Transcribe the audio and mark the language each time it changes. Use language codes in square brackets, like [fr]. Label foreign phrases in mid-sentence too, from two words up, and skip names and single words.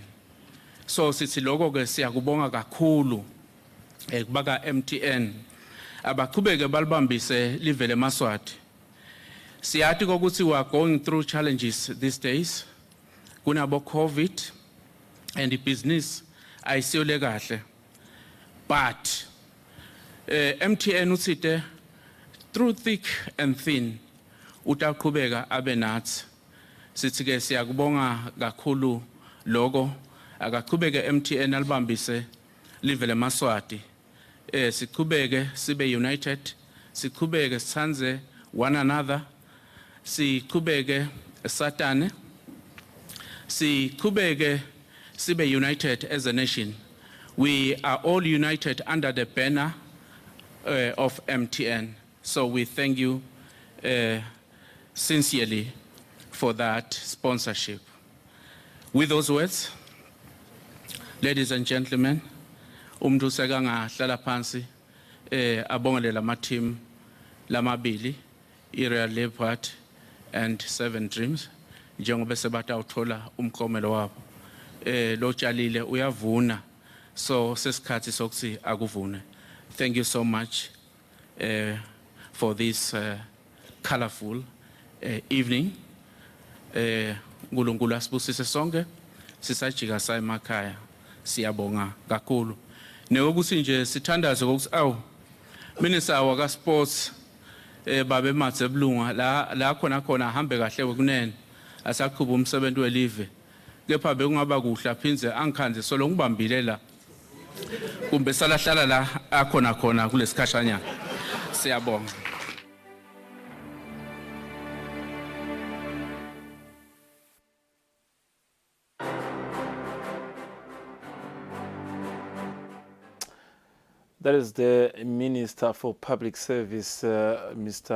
[ss] So sithi lokho ke siyakubonga kakhulu kubaga MTN abaqhubeke balibambise livele eMaswati. Siyathi kokuthi [en] we are going through challenges these days. [ss] Kunabo COVID [en] and the business [ss] ayisiyole kahle. But MTN uthite [en] through thick and thin [ss] utaqhubeka abe nathi. Sithi ke siyakubonga kakhulu lokho akaqhubeke MTN alibambise livele eMaswati. Siqhubeke sibe united, siqhubeke sithandze [en] one another, [ss] siqhubeke satane, Siqhubeke sibe united [en] as a nation. We are all united under the banner of MTN. So we thank you sincerely for that sponsorship. With those words, ladies and gentlemen, [ss] umntu sekanga hlala phansi abongele lama team lamabili, Real Leopard and Seven Dreams, njengoba sebatha uthola umklomelo wabo. Lo tshalile uyavuna, so sesikhathi sokuthi akuvune. [en] Thank you so much for this colorful evening. [ss] Nkulunkulu asibusise sonke sisajika sa emakhaya, siyabonga kakhulu. Neyokuthi nje sithandaze ukuthi awu Minister waka Sports babe mathe bulunga la khona ahambe kahle kunene asaqhuba umsebenzi welive. Kepha bekungaba kuhle aphinze angikhanze solo ngibambile la kumbe salahlala la akhona kulesikhashanyana. Siyabonga. [en] That is the Minister for Public Service, Mr.